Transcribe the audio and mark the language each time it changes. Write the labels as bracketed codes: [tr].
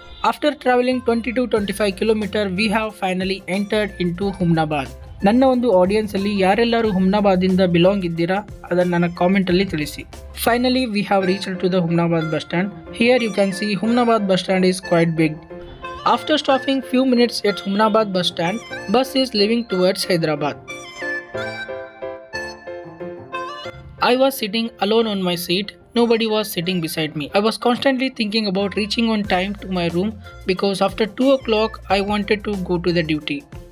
[en] After traveling 20 to 25 km, we have finally entered into Humnabad. [kn] ನನ್ನ ಒಂದು ಆಡಿಯನ್ಸಲ್ಲಿ ಯಾರೆಲ್ಲರೂ ಹುಮ್ನಾಬಾದಿಂದ belong ಇದ್ದೀರಾ ಅದನ್ನು ನನ್ನ ಕಾಮೆಂಟಲ್ಲಿ ತಿಳಿಸಿ. [en] Finally, we have reached to the Humnabad bus stand. Here you can see Humnabad bus stand is quite big. After stopping few minutes at Humnabad bus stand, bus is leaving towards Hyderabad. I was sitting alone on my seat. Nobody was sitting beside me. I was constantly thinking about reaching on time to my room because after 2 o'clock I wanted to go to the duty.